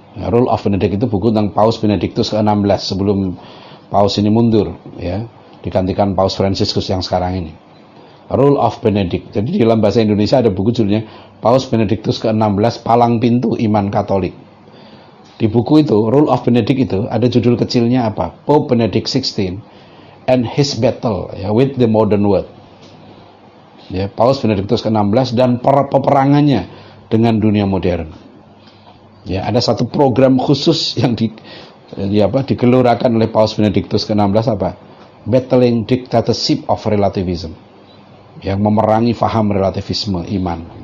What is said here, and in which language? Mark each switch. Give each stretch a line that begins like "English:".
Indonesian: Rule of Benedict itu buku tentang Paus Benedictus ke-16 sebelum Paus ini mundur. Ya. Digantikan Paus Franciscus yang sekarang ini. Rule of Benedict. Jadi dalam bahasa Indonesia ada buku judulnya Paus Benedictus ke-16 Palang Pintu Iman Katolik. Di buku itu, Rule of Benedict itu, ada judul kecilnya apa?
English: Pope Benedict 16 and His Battle, ya, with the Modern World.
Indonesian: Ya, Paus Benedictus ke-16 dan peperangannya dengan dunia modern. Ya, ada satu program khusus yang digelurakan oleh Paus Benedictus ke-16 apa?
English: Battling Dictatorship of Relativism.
Indonesian: Yang memerangi faham relativisme iman.